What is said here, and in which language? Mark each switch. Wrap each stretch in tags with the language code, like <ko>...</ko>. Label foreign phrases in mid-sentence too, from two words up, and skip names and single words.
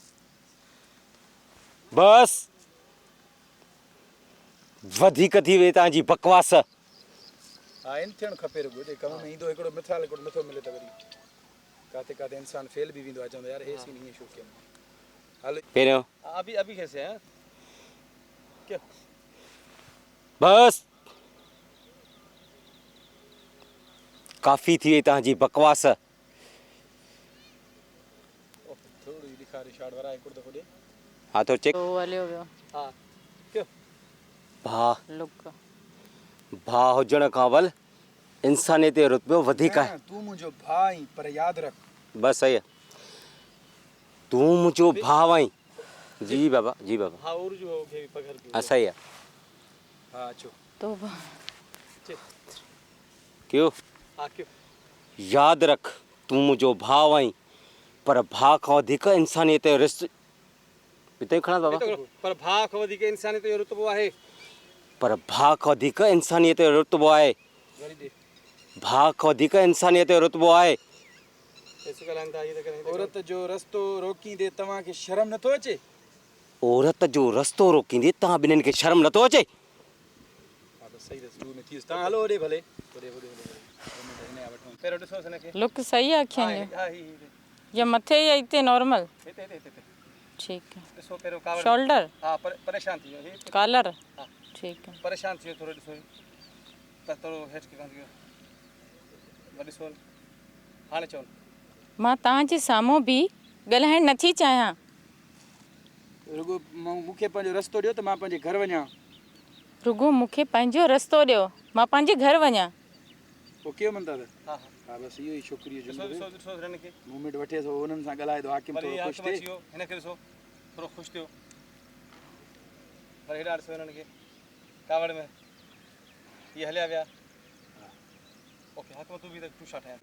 <sd>बस वधीक थी वई तव्हांजी बकवास। हा इन थियणु खपे रुॻो जे कम में ईंदो हिकिड़ो मिसाल हिकिड़ो नथो मिले त वरी काथे काथे इंसानु फेल बि वेंदो आहे, चवंदो यार हे सीन हीअं छो कयमि। हलो पहिरियों</sd> <hi>अभी अभी कैसे हैं क्या?</hi> <sd>बस काफ़ी थी वई तव्हांजी बकवास। थोड़ी ॾेखारे शाट वारा हिकिड़ो दफ़ो ॾे। हा तो चेक। तो हलियो वियो</sd> <hi>हाँ क्यों?</hi> <sd>भाउ लुक। भाउ हुजण खां वल इंसानियत जो रुतबो वधीक आहे। तूं मुंहिंजो भाउ आहीं पर यादि रख। बस सही आहे। तूं मुंहिंजो भाउ आहीं। जी बाबा, जी बाबा।</sd> <hi>हाँ और जो हो गई पकड़ के।</hi> <sd>हा सही आहे। हा अचो। तो</sd> <hi>क्यों? हाँ क्यों?</hi> <sd>यादि रख तूं मुंहिंजो भाउ आहीं पर भाउ खां वधीक इंसानियत जो रिश्तो। हिते खणा बाबा। पर भाउ खां वधीक इंसानियत जो रुतबो आहे। पर भाउ खां वधीक इंसानियत जो रुतबो आहे। वरी दे। भाउ खां वधीक इंसानियत जो रुतबो आहे। ऐसे ॻाल्हाइनि था ये त करें। औरत जो रस्तो रोकींदे तव्हांखे शर्म नथो अचे? औरत जो रस्तो रोकींदे तव्हां ॿिन्हिनि खे शर्म नथो अचे? हा त सही रस्तो में थी वियुसि। तव्हां हलो होॾे भले होॾे होॾे होॾे हिन जा वठूं। पहिरियों ॾिसोसि हिनखे। लुक सही आहे अखियुनि जो? हाँ ही या मथे या हिते नॉर्मल? हिते हिते हिते</sd> <hi>ठीक है।</hi> <sd>ॾिसो पहिरियों कावड़। शोल्डर? हाँ परेशान थी वियो हे। कॉलर? हाँ</sd> <hi>ठीक है।</hi> <sd>परेशान थी वियो थोरो ॾिसो त थोरो हेठि के कान थी वियो। वरी ॾिसो हाणे चओ। मां तव्हांजे साम्हूं बि ॻाल्हाइण नथी चाहियां। रुॻो मूंखे पंहिंजो रस्तो ॾियो त मां पंहिंजे घर वञा। रुॻो मूंखे पंहिंजो रस्तो ॾियो, मां पंहिंजे घर वञा। ओके मनता त? हाँ हाँ हा बसि इहो ई छोकिरीअ जो ॾिसो ॾिसो ॾिसो हिनखे। मूवमेंट वठे थो हुननि सां ॻाल्हाए थो हाकिम वरी थोरो ख़ुशि हाकिम अची थिए। वियो हिनखे ॾिसो थोरो ख़ुशि थियो। वरी हेॾा ॾिसो हिननि खे कावड़ में ये हलिया विया। ओके हाकिम तूं बि त तूं छा ठाहे?</sd>